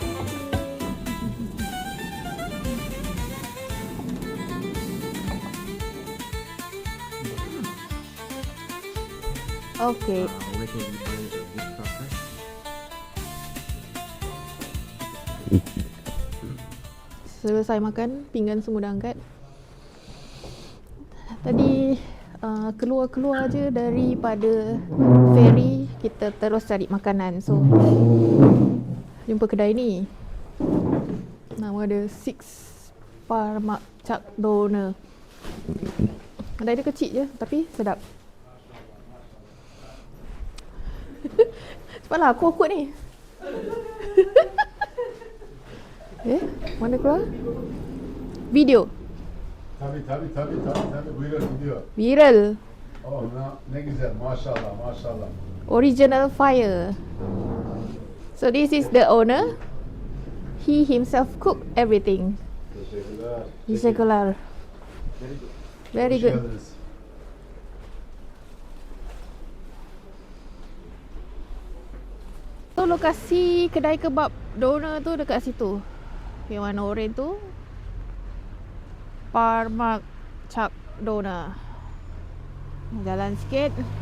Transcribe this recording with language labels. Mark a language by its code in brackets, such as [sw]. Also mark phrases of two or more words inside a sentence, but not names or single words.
[en] Okay. Where can we buy this stuff, right? [ms] Selesai makan, pinggan semua dah angkat. Tadi keluar-keluar je daripada ferry, kita terus cari makanan. So jumpa kedai ni. Nama dia Six Parmak Chak Doner. Kedai dia kecil je tapi sedap. Cepatlah, aku awkward ni. Mana keluar? Video. [tr] Tabii buyurun gidiyor. Viral. Oh ne güzel maşallah. [en] Original fire. So this is the owner. He himself cook everything. [tr] Teşekkürler. Teşekkürler. Very Hoş [en] good. [tr] geldiniz. [ms] So lokasi kedai kebab doner tu dekat situ. Yang warna oren tu Parmak Chak Doner. Jalan sikit.